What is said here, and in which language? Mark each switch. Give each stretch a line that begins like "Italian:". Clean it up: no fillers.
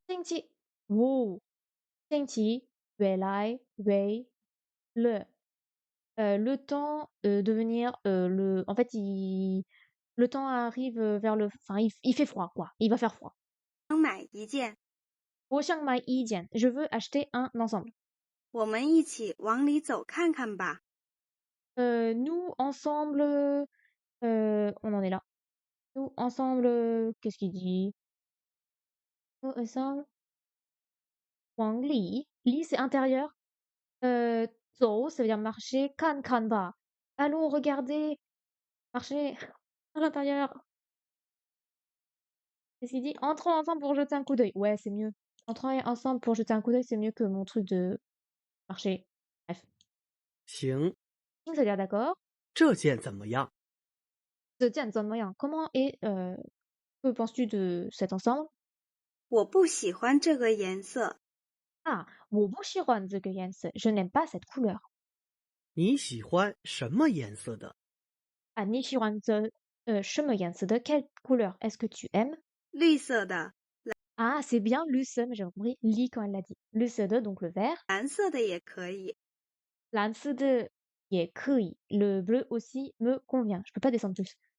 French: Xingqi. Wow. Xingqi. Wei lai. Wei. Le. Le temps de venir. En fait, le temps arrive vers le. Enfin, il fait froid, quoi. Il va faire froid.
Chinese: 买一件，我想买一件.
French: Je veux acheter un ensemble.
Chinese: 我们一起往里走看看吧。
French: Nous, ensemble. On en est là. Nous, ensemble. Qu'est-ce qu'il dit? Nous, ensemble. Wang Li. Li, c'est intérieur. Zhou, ça veut dire marcher. Kan, kan, ba. Allons regarder. Marcher à l'intérieur. Qu'est-ce qu'il dit? Entrons ensemble pour jeter un coup d'œil. Ouais, c'est mieux. Entrons ensemble pour jeter un coup d'œil, c'est mieux que mon truc de marcher. Bref.
Chinese: 行，
French: Ça veut dire d'accord.
Chinese: 这件怎么样？
French: Comment est, que penses-tu de cet ensemble?
Chinese: 我不喜欢这个颜色， Ah, 我不喜欢这个颜色.
French: Je n'aime pas cette couleur.
Chinese: 你喜欢什么颜色的？ Ah, 你喜欢这什么颜色的?
French: Quelle couleur est-ce que tu aimes?
Chinese: 绿色的、
French: Ah, c'est bien luce, mais j'ai compris li quand elle l'a dit. Luce de, donc le vert.
Chinese: 蓝色的也可以。蓝色的也可以.
French: Le bleu aussi me convient. Je peux pas descendre plus.